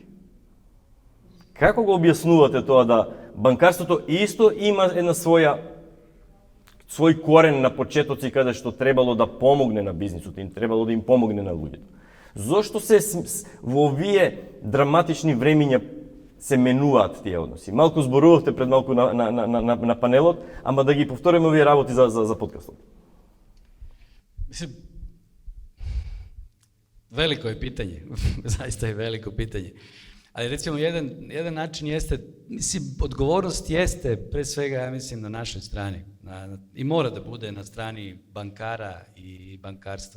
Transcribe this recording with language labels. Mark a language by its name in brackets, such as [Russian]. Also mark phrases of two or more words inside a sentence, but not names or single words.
[Macedonian] Како го објаснувате тоа да банкарството исто има една свој корен на почетоци каде што требало да помогне на бизнисот, им требало да им помогне на луѓето? Зошто се во овие драматични времиња се менуваат тие односи? Малку зборувавте пред малку на панелот, ама да ги повториме овие работи за подкастот. Мислим, [Serbian] велико je pitanje, zaista je veliko pitanje. Ali recimo jedan način jeste, mislim, odgovornost jeste pre svega, ja mislim, na našoj strani. I mora da bude na strani bankara i bankarstva.